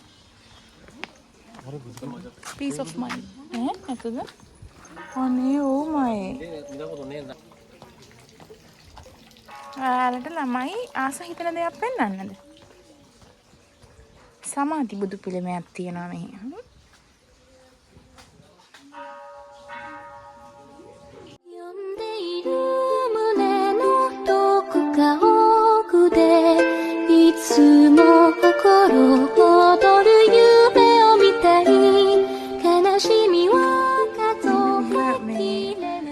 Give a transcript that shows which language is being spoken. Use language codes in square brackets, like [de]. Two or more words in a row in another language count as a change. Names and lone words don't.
[en] peace of mind. නැතුද? අනේ oh my. [si] ඔයාලට ළමයි ආස හිතන දෙයක් පෙන්වන්නද? සමාධි බුදු පිළිමයක් තියෙනවා මෙහි. [ja] 呼んでいる胸のどこか奥でいつも心躍る夢を見たい悲しみは数えきれない